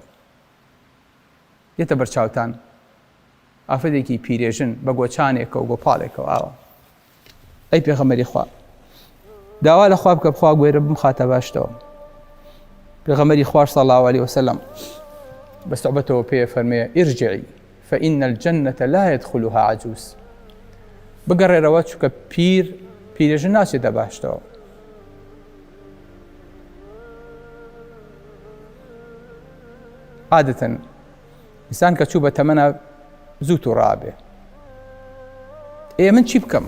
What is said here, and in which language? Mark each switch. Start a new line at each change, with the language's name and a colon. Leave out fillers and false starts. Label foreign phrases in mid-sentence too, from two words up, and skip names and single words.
Central Kurdish: یێتە بەرچاوتان ئافرەتێکی پیرێژن بە گۆچانێکە و گۆپاڵێکەوە ئاوە، ئەی پێغەمبەری خوا، داوا لە خوا بکە بخوا گوێرە بمخاتە باشتەوە. پێغەمبەری خوا
Arabic: صلی الله علیه وسلم
Central Kurdish: بە سوحبەتەوە پێ فەرمێ
Arabic: ئیرجعی فإن الجنة لا يدخلها عجوز.
Central Kurdish: بگەڕێرەوە چونکە پیرێژن ناچێتە باشتەوە. عادەتەن ئینسان کە چوو بە تەمەنە زوو تووڕابێ. من چی بکەم؟